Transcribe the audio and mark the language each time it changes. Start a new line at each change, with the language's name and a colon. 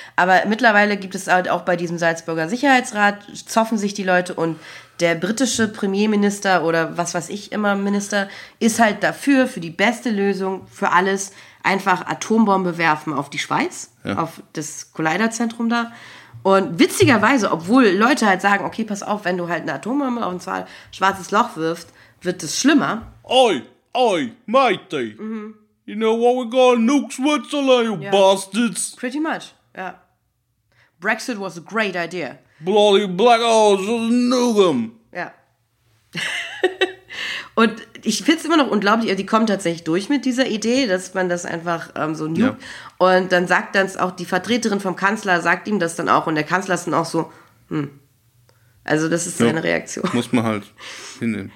German: Aber mittlerweile gibt es halt auch bei diesem Salzburger Sicherheitsrat, zoffen sich die Leute und der britische Premierminister oder was weiß ich immer Minister ist halt dafür, für die beste Lösung, für alles. einfach Atombombe werfen auf die Schweiz, ja, auf das Collider-Zentrum da. Und witzigerweise, obwohl Leute halt sagen, okay, pass auf, wenn du halt eine Atombombe auf ein schwarzes Loch wirfst, wird es schlimmer.
English: Oi, oi, matey. Mhm. You know what we call nukes Switzerland, you, yeah, bastards. Pretty much,
German: ja.
English: Brexit was a great idea. Bloody black holes, just nuke them.
German: Ja. Und ich finde es immer noch unglaublich, die kommen tatsächlich durch mit dieser Idee, dass man das einfach so nuke. Ja. Und dann sagt dann auch die Vertreterin vom Kanzler, sagt ihm das dann auch. Und der Kanzler ist dann auch so, Also das ist seine, ja, Reaktion. Muss man halt hinnehmen.